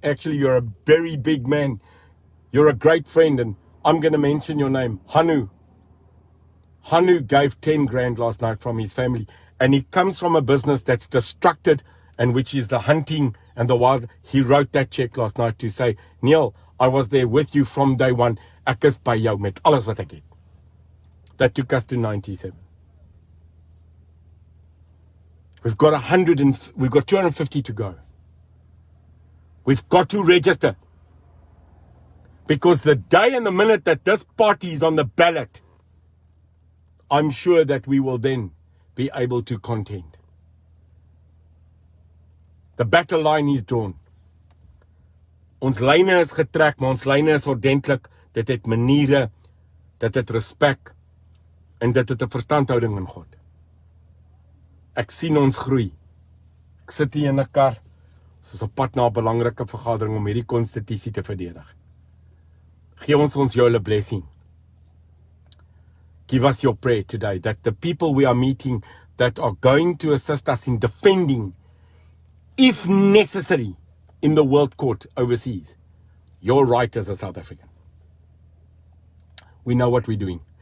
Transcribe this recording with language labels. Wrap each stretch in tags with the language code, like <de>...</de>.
<en>Actually, you're a very big man. You're a great friend, and I'm going to mention your name. Hanu. Hanu gave 10 grand last night from his family. And he comes from a business that's destructed, and which is the hunting and the wild. He wrote that check last night to say, Neil, I was there with you from day one.</en> <af>Ek is by jou met alles wat ek het.</af> <en>That took us to 97. We've got 250 to go. We've got to register. Because the day and the minute that this party is on the ballot, I'm sure that we will then be able to contend. The battle line is drawn.</en> <af>Ons lyne is getrek, maar ons lyne is ordentlik. Dit het maniere, dit het respek en dit het 'n verstandhouding in God. Ek sien ons groei. Ek sit hier in 'n kar, soos op pad na 'n belangrike vergadering om hierdie konstitusie te verdedig. Gee ons julle blessing.</af> <en>Give us your prayer today that the people we are meeting that are going to assist us in defending, if necessary, in the world court overseas, your right as a South African. We know what we're doing.</en>